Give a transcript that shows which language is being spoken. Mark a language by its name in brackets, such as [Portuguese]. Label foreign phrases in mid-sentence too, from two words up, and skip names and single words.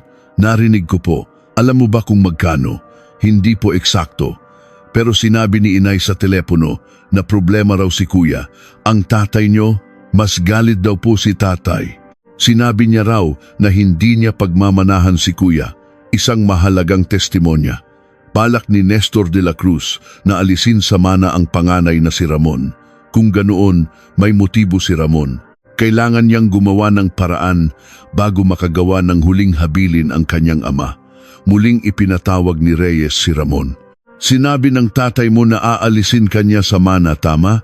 [Filipino] Narinig ko po. Alam mo ba kung magkano? Hindi po eksakto. Pero sinabi ni inay sa telepono na problema raw si kuya. Ang tatay niyo, mas galit daw po si tatay. Sinabi niya raw na hindi niya pagmamanahan si kuya. Isang mahalagang testimonya. Balak ni Nestor de la Cruz na alisin sa mana ang panganay na si Ramon. Kung ganoon, may motibo si Ramon. Kailangan niyang gumawa ng paraan bago makagawa ng huling habilin ang kanyang ama. Muling ipinatawag ni Reyes si Ramon. Sinabi ng tatay mo na aalisin kanya sa mana, tama?